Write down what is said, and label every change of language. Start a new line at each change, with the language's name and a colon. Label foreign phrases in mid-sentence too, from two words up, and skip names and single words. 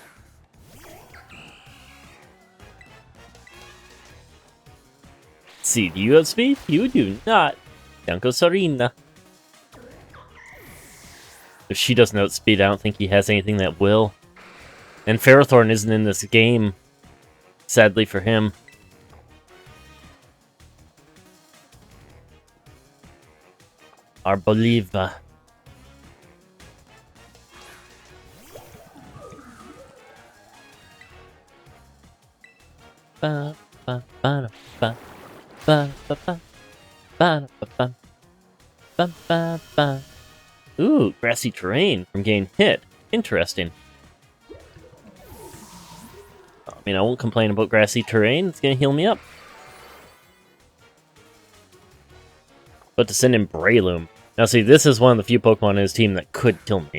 English: See, do you have speed? You do not. Down goes Sarina. If she doesn't outspeed, I don't think he has anything that will. And Ferrothorn isn't in this game, sadly for him. Arboliva. Ba ba ba ba ba ba ba ba ba ba ba ba. Ooh, grassy terrain from getting hit. Interesting. I mean, I won't complain about grassy terrain. It's gonna heal me up. But to send in Breloom. Now see, this is one of the few Pokemon in his team that could kill me.